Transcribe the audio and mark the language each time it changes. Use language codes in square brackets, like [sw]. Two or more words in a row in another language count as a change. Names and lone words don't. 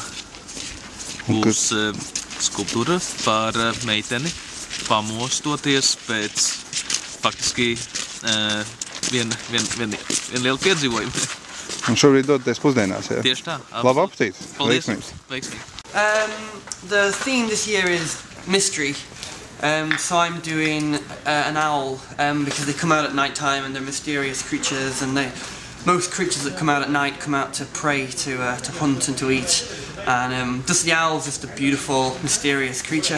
[lv] Būs skulptūra par meiteni, pamostoties pēc faktiski vien liela piedzīvojuma. Un šobrīd dodaties pusdienās, jā? Tieši tā. Labu apetīti! Paldies! Veiksmīgi! [en] The theme this year is mystery. So I'm doing an owl because they come out at night time and they're mysterious creatures, and most creatures that come out at night come out to prey, to hunt and to eat. And just the owl is just a beautiful, mysterious creature.